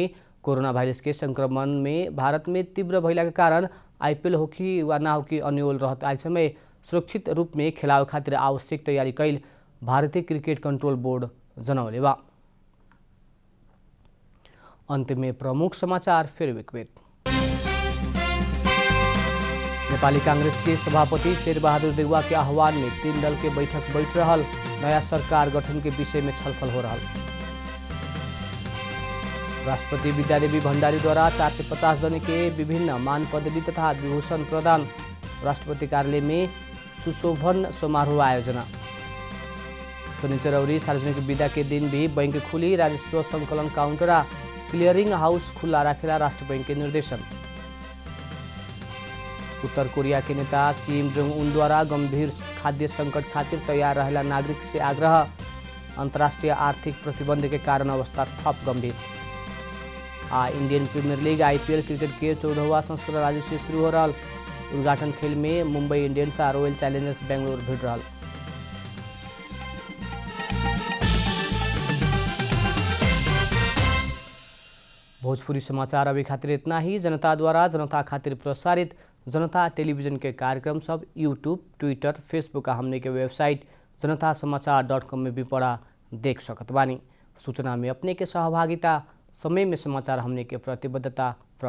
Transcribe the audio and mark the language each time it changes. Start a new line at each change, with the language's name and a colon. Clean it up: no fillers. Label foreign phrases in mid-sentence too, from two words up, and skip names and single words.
Bhojpuri: कोरोना वायरस के संक्रमण में भारत में तीव्र भइला के कारण आईपीएल होकी वा ना होकी अन्यल रहत आज समय सुरक्षित रूप में खेलावे खातिर आवश्यक तैयारी कैल भारतीय क्रिकेट कंट्रोल बोर्ड जनौले बा। अंत में प्रमुख समाचार फिर एक बेर। नेपाली कांग्रेस के सभापति शेरबहादुर देउवा के आह्वान में 3 दल के बैठक बैठ रहल। नया सरकार गठन के विषय में छलफल हो रहा। राष्ट्रपति विद्यादेवी भण्डारी द्वारा 450 जन के विभिन्न मान पदवी तथा विभूषण प्रदान। राष्ट्रपति कार्यालय में सुशोभन समारोह आयोजना। शनिचर और सार्वजनिक विदा के दिन भी बैंक खुली, राजस्व संकलन काउंटर आ क्लियरिंग हाउस खुला रखेला राष्ट्र बैंक के निर्देशन। उत्तर कोरिया के नेता किम जोंग उन द्वारा गंभीर खाद्य संकट खातिर तैयार रहेला नागरिक से आग्रह। अंतर्राष्ट्रीय आर्थिक प्रतिबंध के कारण अवस्था थप गंभीर। इंडियन प्रीमियर लीग IPL क्रिकेट के 14वां संस्करण आज से शुरू हो रहा। उद्घाटन खेल में मुंबई इंडियंस और रॉयल चैलेंजर्स बेंगलोर भिड़ रहा। भोजपुरी समाचार अभी खातिर इतना ही। जनता द्वारा जनता खातिर प्रसारित जनता टेलीविजन के कार्यक्रम सब यूट्यूब, ट्विटर, फेसबुक आ हमने के वेबसाइट जनतासमाचार.com में भी पढ़ा देख सकत बानी। सूचना में अपने के सहभागिता, समय में समाचार हमने के प्रतिबद्धता।